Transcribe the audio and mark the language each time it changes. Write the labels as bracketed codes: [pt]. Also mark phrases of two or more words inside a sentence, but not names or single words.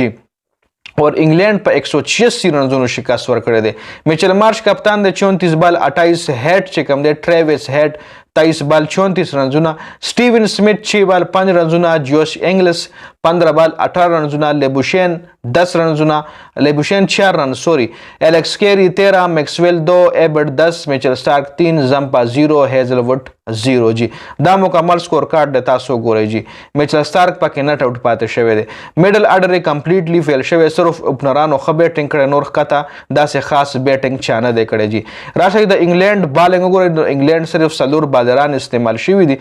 [ps] جی اور انګلینډ په 186 رنزونو شکست ورکړی دی. میچل مارش کپتان دی 34 بال 28. هیټ چې کوم دی ټریویس هیټ 23 بال 34 رنزونه. سټیون سمیت 6 بال 5 رنزونه. جوش انګلس 15 بال 18 رنزونه. لیبوشین 10 رنزونه، لیبوشین 4 رن سوری. एलेक्स केरी 13، मैक्सवेल 2، एबर्ट 10، मिचेल स्टार्क 3، जंपा 0، हेजलवुड 0. जी دا مکمل سکور کارډ د تاسو ګورئ. جی میچل سټارک پکې [en] not out [ps] پاتې شوی دی. [en] middle order [ps] یې [en] completely fail [ps] شوی، صرف اوپنرانو ښه بیټینګ کړی، نور ښکته داسې خاص بیټینګ چا نه دی کړی. جی راشئ د انګلینډ بالینګ وګورئ. د انګلینډ صرف 4 بالران استعمال شوي دي.